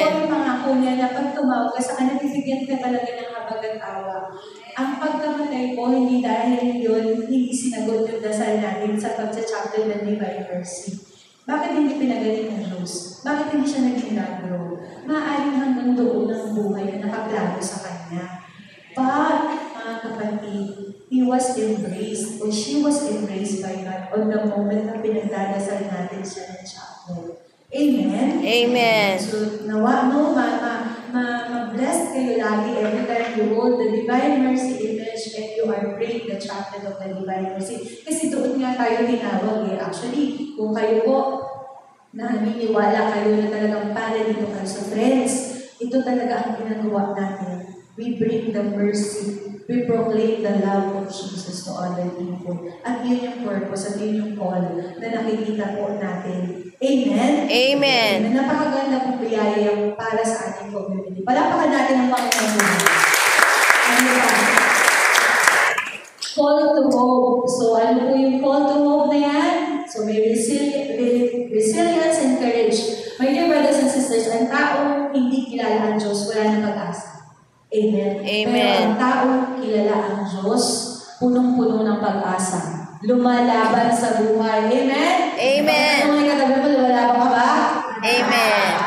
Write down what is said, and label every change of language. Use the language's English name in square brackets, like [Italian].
[Filipino] Totoo yung pangako niya na pag tumawag ka sa kanya, bibigyan ka talaga ng habag at awa. Ang pagkamatay po, hindi dahil yun, hindi sinagot yung dasal natin sa pagsa-chapter ng divine mercy. Bakit hindi pinagaling ng Diyos? Bakit hindi siya nag-inagro? Maaaring hanggang doon ang buhay na nakaplano sa Kanya. [English] But, mga kapatid, he was embraced or she was embraced by God on the moment [Filipino] na pinagdadasal natin siya ng chapel. [English] Amen? Amen. [Filipino] So, ma-blessed kayo lagi [English] every time you hold the divine mercy image and you are praying the chapel of the divine mercy. [Filipino] Kasi doon nga tayo tinawag eh. Actually, kung kayo po naniniwala kayo na talagang para dito kayo sa friends, ito talaga ang ginagawa natin. [English] We bring the mercy. We proclaim the love of Jesus to other people. [Filipino] At yun yung purpose, at yun yung call na nakikita po natin. Amen? Amen. Napakaganda pong biyaya para sa ating community. Palapakan natin ang Panginoon. Ano ba? Call to hope. So, ano po yung call to hope na yan? [English] So, may resilience and courage. My dear brothers and sisters, [Filipino] ang taong hindi kilala ang Diyos, wala nang pag-asa. Amen. Amen. Pero ang taong kilala ang Diyos, punong-puno ng pag-asa. Lumalaban sa buhay. Amen? Amen. Ano nga katabi mo, lumalaban ka ba? Amen.